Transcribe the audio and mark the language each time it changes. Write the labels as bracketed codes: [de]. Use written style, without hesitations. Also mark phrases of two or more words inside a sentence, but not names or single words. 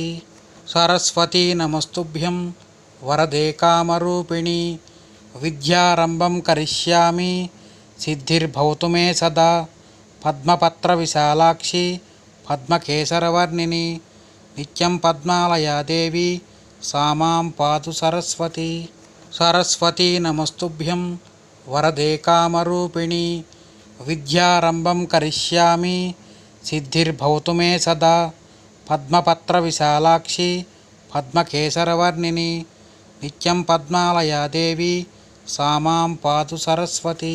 [sa] सरस्वती नमस्तुभ्यं वरदे कामरूपिणी विद्यारंभं करिष्यामि सिद्धिर्भवतु मे सदा पद्मपत्रविशालाक्षि पद्मकेसरवर्णिनि नित्यं पद्मालया देवी सा मां पातु सरस्वती। సరస్వతీ నమస్తుభ్యం వరదే కామరూపిణి విద్యారంభం కరిష్యామి సిద్ధిర్భవతు మే సదా పద్మపత్ర విశాలాక్షి పద్మకేసరవర్ణిని నిత్యం పద్మాలయా దేవి సా మాం పాతు సరస్వతి.